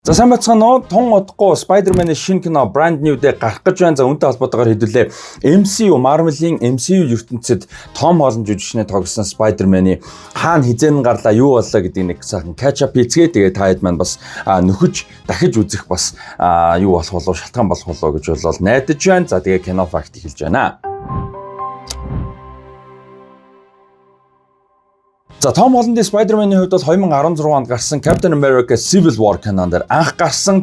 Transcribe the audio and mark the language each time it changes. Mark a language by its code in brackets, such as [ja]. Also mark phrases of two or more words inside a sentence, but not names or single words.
[mn] За сайн бацгаана уу. Тун удахгүй Spider-Man-ийн шинэ кино Brand New-д гарах гэж байна. За үүнтэй холбоотойгоор хэдүүлээ Marvel-ийн MCU ертөнцид Tom Holland жүжигчнээ тоглосон Spider-Man-ийн хаана хизээн гарлаа юу боллоо гэдэг нэг сайхан [en] catch up [mn] хийцгээ. Тэгээ та хэд маань бас нөхөж дахиж үзэх бас юу болох болов шалтгаан болох болов гэж бол найдаж байна. За тэгээ кино факт хэлж байна. За Tom Holland-ийн Spider-Man-ийн хувьд бол 2016 онд гарсан Captain America Civil War кинонд анх гарсан.